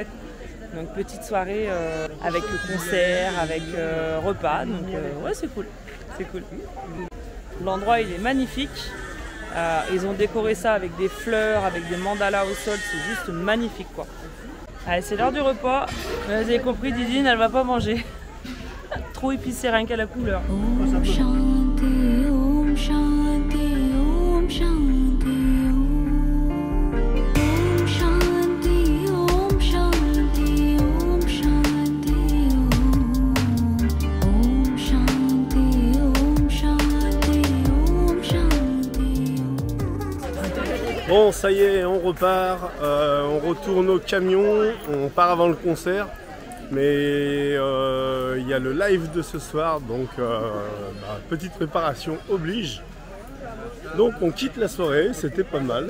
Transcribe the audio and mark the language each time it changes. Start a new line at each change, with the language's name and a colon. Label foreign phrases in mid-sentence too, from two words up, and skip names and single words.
French: Donc petite soirée avec le concert, avec repas, donc ouais, c'est cool, c'est cool. L'endroit, il est magnifique. Ils ont décoré ça avec des fleurs, avec des mandalas au sol, c'est juste magnifique quoi. Allez, c'est l'heure du repas. Vous avez compris, Didine, elle va pas manger. trop épicé rien qu'à la couleur.
Sanskrit: Om Shanti, Om Shanti, Om Shanti, Om Shanti, Om Shanti, Om Shanti, Om Shanti, Om Shanti, Om Shanti.
French: Bon, ça y est, on repart, on retourne au camion, on part avant le concert, mais il y a le live de ce soir, donc petite préparation oblige. Donc on quitte la soirée, c'était pas mal.